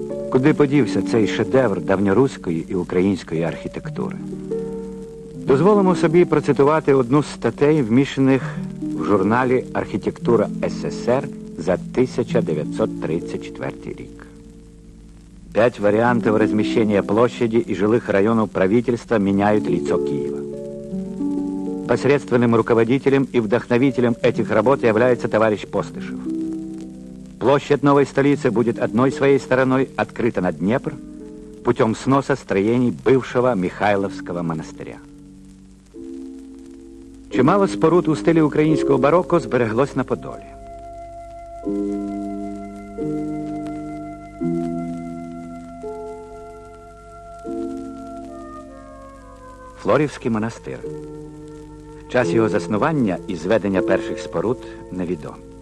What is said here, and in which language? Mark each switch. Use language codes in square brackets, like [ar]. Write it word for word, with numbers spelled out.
[uk] Куди подівся цей шедевр давньоруської і української архітектури? Дозволимо собі процитувати одну з статей, вміщених в журналі «Архітектура СССР» за тисяча дев'ятсот [ru] тридцать четвертый [uk] рік. [ru] Пять вариантов размещения площади и жилых районов правительства меняют лицо Киева. Посредственным руководителем и вдохновителем этих работ является товарищ Постышев. Площадь новой столицы будет одной своей стороной открыта на Днепр путем сноса строений бывшего Михайловского монастыря. [uk] Чимало споруд у стилі українського бароко збереглось на Подолі. Флорівський монастир. Час його заснування і зведення перших споруд невідомі.